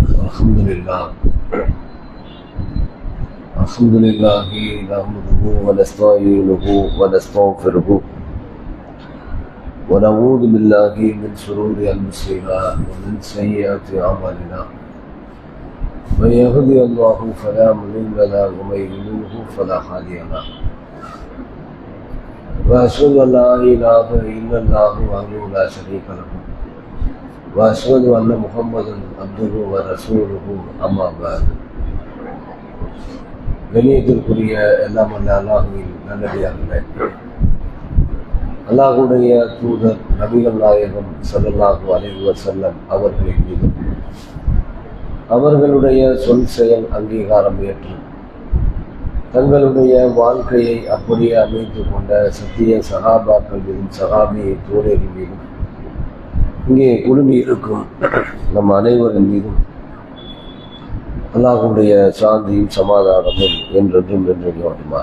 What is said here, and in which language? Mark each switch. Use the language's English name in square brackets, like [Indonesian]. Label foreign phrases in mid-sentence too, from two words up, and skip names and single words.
[Arabic] الحمد لله نحمده ونستعينه ونستغفره ونعوذ بالله من شرور أنفسنا ومن سيئات أعمالنا من يهده الله فلا مضل له ومن يضلل فلا هادي له وأشهد أن لا إله إلا الله وحده لا شريك له وأشهد أن محمدا عبده ورسوله أما بعد [Tamil] கண்ணியத்திற்குரிய எல்லாம் அல்ல அல்லாஹுவின் நல்லடியார்களே, அல்லாஹுடைய தூதர் நபிகள் நாயகம் ஸல்லல்லாஹு [Arabic] عليه وسلم [Tamil] அவர்களின் மீதும் அவர்களுடைய சொல் செயல் அங்கீகாரம் ஏற்று தங்களுடைய வாழ்க்கையை அப்படியே அமைத்து கொண்ட சத்திய சகாபாக்கள் மீதும் சகாபியை தோழர்கள் மீதும் இங்கே குழுமி இருக்கும் நம் அனைவரின் மீதும் அல்லாஹ்வுடைய சாந்தியும் சமாதானமும் என்றென்றும் நின்றோட்டுமா.